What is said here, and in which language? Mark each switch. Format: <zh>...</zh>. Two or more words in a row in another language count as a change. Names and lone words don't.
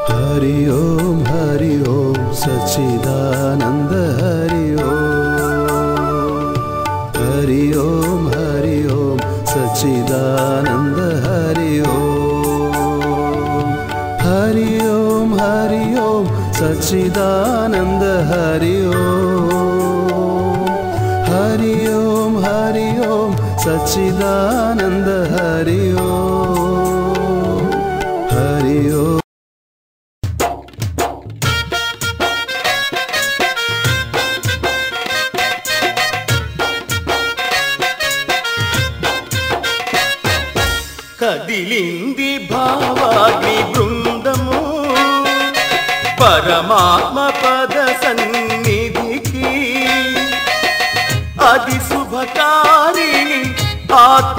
<sa>हरि ओम सच्चिदानंद हरि ओम सच्चिदानंद हरि ओम सच्चिदानंद हरि ओम सच्चिदानंद हरि ओम।</sa> <te>కదిలింది భావాగ్ని బృందము పరమాత్మ పద సన్నిధికి అది శుభకారిణి ఆత్మ</te>